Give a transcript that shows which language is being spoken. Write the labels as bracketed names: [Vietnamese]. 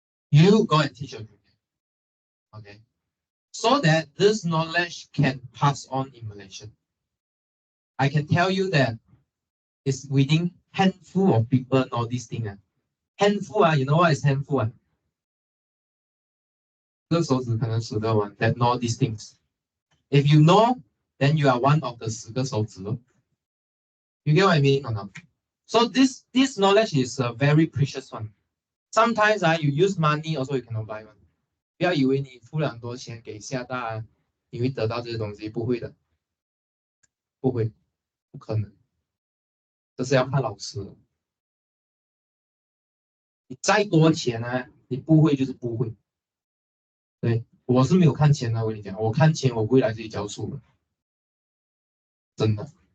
[English] You go and teach your junior. Okay, so that this knowledge can pass on in Malaysia. I can tell you that it's within handful of people know this thing. Handful, you know what is handful? [Chinese] 这个手指可能数得完 [English] that know these things. If you know, then you are one of the [Chinese] 10个手指. [English] You get what I mean or not? So this knowledge is a very precious one. Sometimes you use money also you cannot buy one. [Chinese] 不要以为你付了很多钱给厦大，你会得到这些东西，不会的，不会，不可能，这是要看老师的。你再多钱呢，你不会就是不会。对，我是没有看钱的，我跟你讲，我看钱我不会来这里教书的，真的。